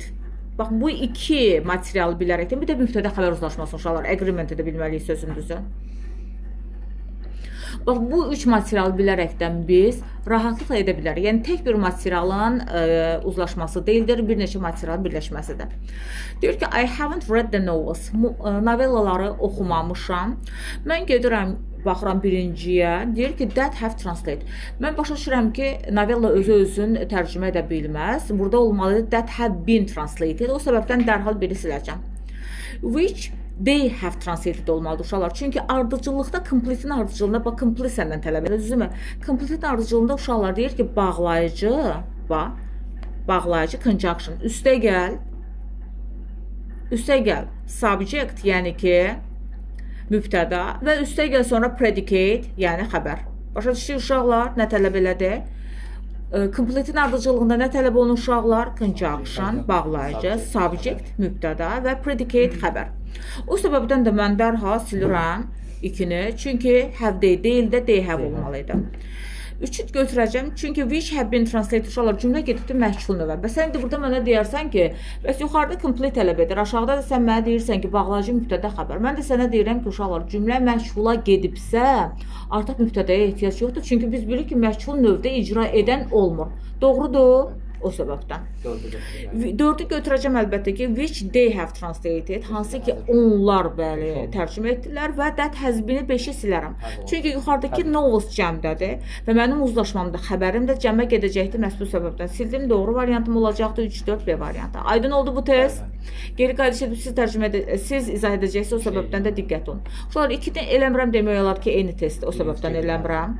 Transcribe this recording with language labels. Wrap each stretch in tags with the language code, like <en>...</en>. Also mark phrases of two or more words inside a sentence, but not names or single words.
<az>Bax bu iki materialı bilərəkdən bir də mübtəda xəbər uzlaşması uşaqlar, agreement edə bilməliyik sözün düzü. Bax bu üç materialı bilərəkdən biz rahatlıqla edə bilərik. Yəni tək bir materialın uzlaşması deyildir, bir neçə materialın birləşməsidir. Deyir ki,</az> <en>I haven't read the novels.</en> <az>Novellaları oxumamışam. Mən gedirəm, baxıram birinciyə, deyir ki,</az> <en>that have translate.</en> <az>Mən başa düşürəm ki, novella özü-özün tərcümə edə bilməz. Burada olmalıdır</az> <en>that have been translated.</en> <az>O səbəbdən dərhal biri siləcəm.</az> <en>Which they have translated</en> <az>olmalıdır uşaqlar. Çünki ardıcıllıqda complete'in ardıcılığında, bax complete səndən tələb edir, düzdürmü? Complete'in ardıcılığında uşaqlar deyir ki, bağlayıcı, bax, bağlayıcı conjunction, üstə gəl, subject, yəni ki, mübtəda və üstə gəl sonra predicate, yəni xəbər. Başa düşdük uşaqlar, nə tələb elədi? Complete'in ardıcılığında nə tələb olunur uşaqlar? Conjunction, bağlayıcı, subject, mübtəda və predicate, xəbər. O səbəbdən də mən dərhal silirəm ikini, çünki</az> <en>have they</en> <az>deyil də</az> <en>they have</en> <az>olmalıydı. Üçü götürəcəm, çünki</az> <en>which have been translated</en> <az>uşaqlar cümlə gedibdir məhsul növə. Bəs sən indi burada mənə deyərsən ki, bəs yuxarıda complete tələb edir, aşağıda da sən mənə deyirsən ki, bağlayıcı mübtəda xəbər. Mən də sənə deyirəm ki, uşaqlar cümlə məşğula gedibsə, artıq mübtədaya ehtiyac yoxdur, çünki biz bilirik ki, məşğul növdə icra edən olmur. Doğrudur? O səbəbdən. Dördü götürəcəm əlbəttə ki,</az> <en>which they have translated,</en> <az>hansı ki onlar bəli tərcümə etdilər və</az> <en>that has been-</en> <az>i 5-i silərəm. Çünki yuxarıdakı novels cəmdədir və mənim uzlaşmamda xəbərim də cəmə gedəcəkdir məhz bu səbəbdən. Sildim, doğru variantım olacaqdır 3-4B variantı. Aydın oldu bu test? Geri qayıdış edib siz izah edəcəksiniz, o səbəbdən də diqqət olun. Uşaqlar 2-dən eləmirəm demək olar ki, eyni testi o səbəbdən eləmirəm.</az>